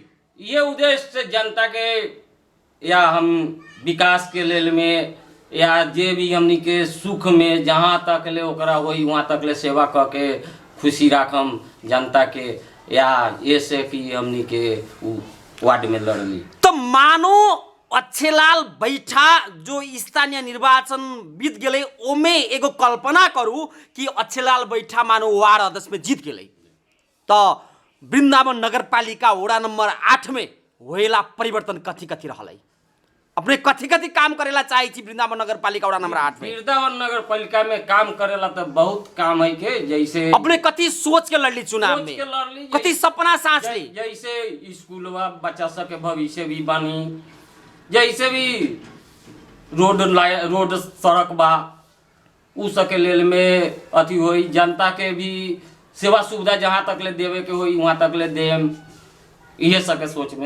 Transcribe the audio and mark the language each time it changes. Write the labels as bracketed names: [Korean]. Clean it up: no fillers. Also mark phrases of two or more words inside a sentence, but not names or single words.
[Maithili] ये उद्देश्य से जनता के या हम विकास के लेल में या जे भी हमनी के सुख में जहाँ तक ले ओकरा होई वहाँ तक ले सेवा क के खुशी राखम जनता के, या ऐसे कि हमनी के वार्ड में लड़ली। तो मानो अक्षयलाल बैठा जो स्थानीय निर्वाचन बीत गेलै ओमे एगो कल्पना करू कि अक्षयलाल बैठा मानो वार्ड अध्यक्ष में जीत गेलै, तो वृन्दावन नगरपालिका वडा नंबर 8 में होएला परिवर्तन कथी कथी रहलै अपने कथी कथी काम करेला चाहे छी वृंदावन नगर पालिका वड़ा नंबर 8 में वृंदावन नगर पालिका में काम करेला तो बहुत काम है के जैसे अपने कथी सोच के लड़ली चुनाव में कथी सपना सांच ली जैसे स्कूलवा बच्चा सब के भविष्य भी बनी जैसे भी रोड सड़क बा उ सके लेल में अथी होई जनता के भी सेवा सुविधा जहाँ तक ले देवे के होई वहाँ तक ले देम इहे सके सोच में